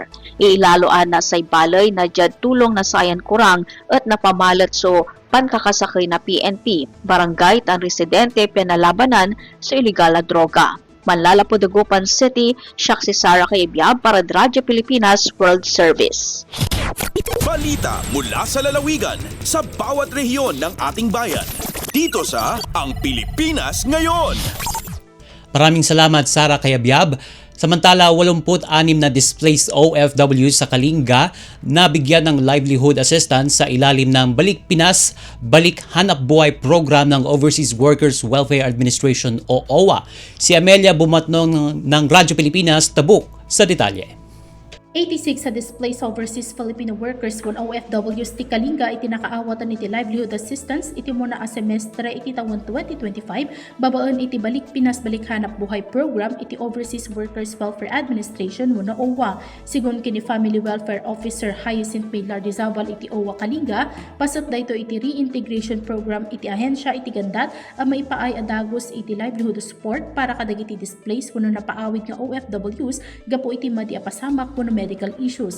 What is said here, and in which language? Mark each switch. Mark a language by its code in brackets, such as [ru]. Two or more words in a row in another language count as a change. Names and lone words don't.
[pag] Iilaloan na say balay na jad tulong na sayan kurang at napamalat so pankakasakay na PNP, barangay tan residente pinalabanan sa iligal na droga. [tl] Manlalapod Dagupan City, siya si Sara Cayabyab para Radyo Pilipinas World Service. Balita mula sa lalawigan sa bawat rehiyon ng ating bayan. Dito sa Ang Pilipinas Ngayon. Maraming salamat Sara Cayabyab. Samantala, 86 na displaced OFWs sa Kalinga na bigyan ng [en] livelihood assistance [tl] sa ilalim ng Balik Pinas, Balik Hanap Buhay program ng Overseas Workers Welfare Administration o OWA. Si Amelia Bumatnong ng Radyo Pilipinas, Tabuk sa detalye. [ilo] 86 sa [en] displaced overseas Filipino workers [ilo] kung OFWs ti Kalinga iti nakaawatan iti [en] livelihood assistance [ilo] iti muna a semestre iti taon 2025 babaan iti Balik Pinas Balik Hanap Buhay program iti Overseas Workers Welfare Administration muna OWA. Sigun kini [en] Family Welfare Officer [ilo] Hyacinth Pilar Dizabal iti OWA Kalinga pasat dayto iti [en] reintegration program [ilo] iti ahensya iti gandat a maipaay adagos iti [en] livelihood support [ilo] para kadagiti displaced kuno napaawid nga OFWs gapo iti madi apasamak kuno [en] medical issues.